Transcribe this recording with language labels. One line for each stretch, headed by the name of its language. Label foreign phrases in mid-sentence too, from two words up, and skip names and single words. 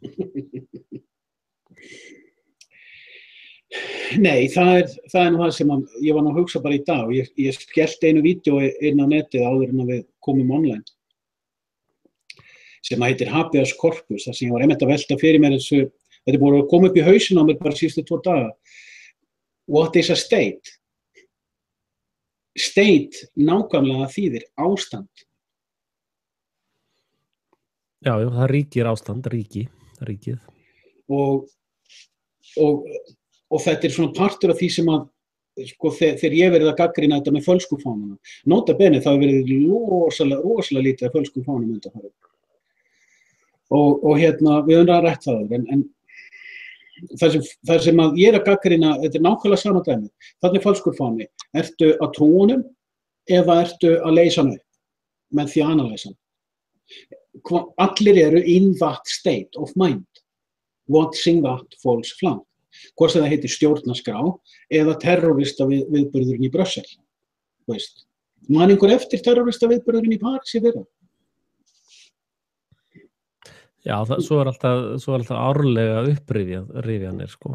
Icelandic: Nei, það nú það sem ég var nú að hugsa bara í dag. Ég skellti einu vídeó inn á netið áður en við komum online sem heitir Habeas Corpus, þar sem ég var einmitt að velta fyrir mér þessu Þetta er búið að koma upp í hausinn á mér bara síðustu 2 daga.
English: What is a state?
Icelandic: State nákvæmlega þýðir ástand. Já, það ríkir ástand, ríkið. Og þetta er svona partur af því sem að, sko, þegar ég verið að gagnrýna þetta með fölsku fánana. Nota bene, það hefur verið rosalega lítið af fölskum fánum undanfarið. Og hérna, við höfum að rætt það, en það sem að ég er að gagnrýna, þetta er nákvæmlega sama dæmi. Þarna er falskur fáni. Ertu að trúa honum eða ertu að leysa hann upp með því að analysa hann? Allir eru
English: in that state of mind, watching that false flag.
Icelandic: Hvort sem það heitir stjórnarskrá eða terrorista viðburðurinn í Brussel. Veist. Man einhver eftir terrorista viðburðurinn í París í fyrra? Já, svo er alltaf árlega upprifjanir, sko.